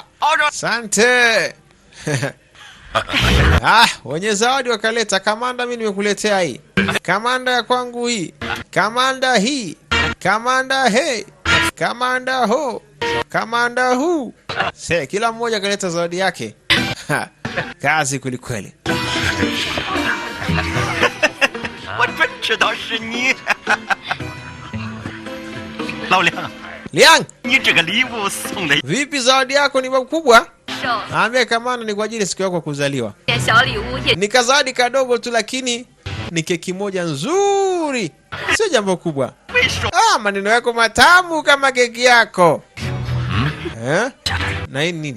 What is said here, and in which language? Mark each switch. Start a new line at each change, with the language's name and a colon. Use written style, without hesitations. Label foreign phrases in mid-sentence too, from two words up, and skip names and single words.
Swahili: Asante. Wenye zawadi wakaleta. Kamanda, mimi nimekuletea hii. Kamanda ya kwangu hii. Kamanda hii. Kamanda he. Kamanda ho. Kamanda hu. Kila mmoja akaleta zawadi yake. Kazi kwelikweli.
Chinese: 我真知道是你，老梁。
Swahili: Liang,
Chinese: 你这个礼物送的
Swahili: vipi zawadi yako ni kubwa? Naambia kamanda ni kwa ajili siku yako kuzaliwa. Ni kazawadi kadogo tu, lakini ni keki moja nzuri. Sio jambo kubwa. Maneno yako matamu kama keki yako. Na hii nini?